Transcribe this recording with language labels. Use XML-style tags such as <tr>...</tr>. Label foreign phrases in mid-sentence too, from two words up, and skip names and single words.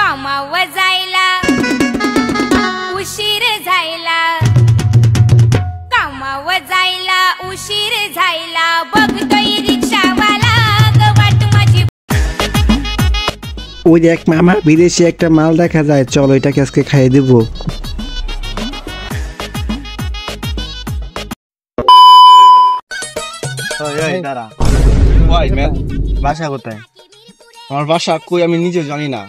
<mr>कामावर जायला उशीर झायला, कामावर जायला उशीर झायला, बघतोय रिक्षावाला वाट माझी।</mr> <bn>ওই দেখ মামা বিদেশি একটা মাল দেখা যায়, চল ওইটাকে আজকে খাইয়ে দেব। বাসা কোথায়? আমার বাসা কই আমি নিজেও জানি না।</bn>